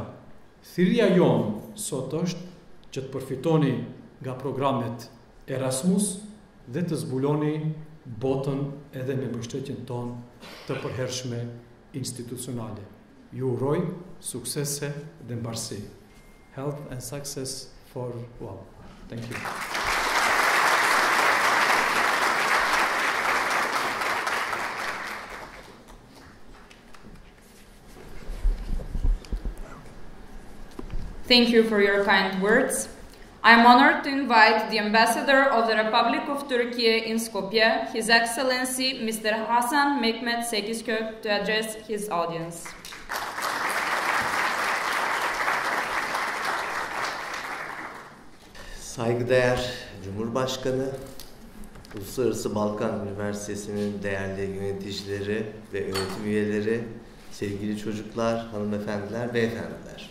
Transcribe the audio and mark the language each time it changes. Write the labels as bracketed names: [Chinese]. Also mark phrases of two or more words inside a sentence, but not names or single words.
[Albanian] Thirrja jonë sot është që të përfitoni nga programet Erasmus dhe të zbuloni botën edhe me mbështetjen tonë të përhershme institucionale. Ju uroj suksese dhe mbarësi. [English] Health and success for all. Thank you. Thank you for your kind words. I am honored to invite the Ambassador of the Republic of Turkey in Skopje, His Excellency Mr. Hasan Mehmet Sekiskök, to address his audience. [Turkish] Saygıdeğer Cumhurbaşkanı, Uluslararası Balkan Üniversitesi'nin değerli yöneticileri ve öğretim üyeleri, sevgili çocuklar, hanımefendiler, beyefendiler.